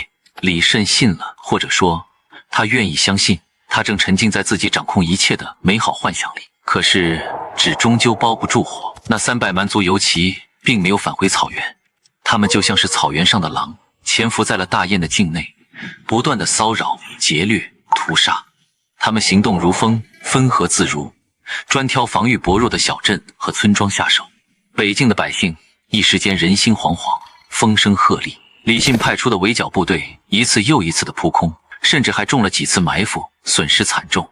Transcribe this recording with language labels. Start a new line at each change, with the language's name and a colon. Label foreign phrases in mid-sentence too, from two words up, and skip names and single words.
Chinese: 李慎信了，或者說他願意相信，他正沉浸在自己掌控一切的美好幻想裡。可是紙終究包不住火，那300蠻族游騎並沒有返回草原，他們就像是草原上的狼，潛伏在了大雁的境內，不斷的騷擾、劫掠、屠殺。他們行動如風，分合自如，專挑防禦薄弱的小鎮和村莊下手。北境的百姓一時間人心惶惶，風聲鶴唳。李信派出的圍剿部隊一次又一次的撲空，甚至還中了幾次埋伏，損失慘重。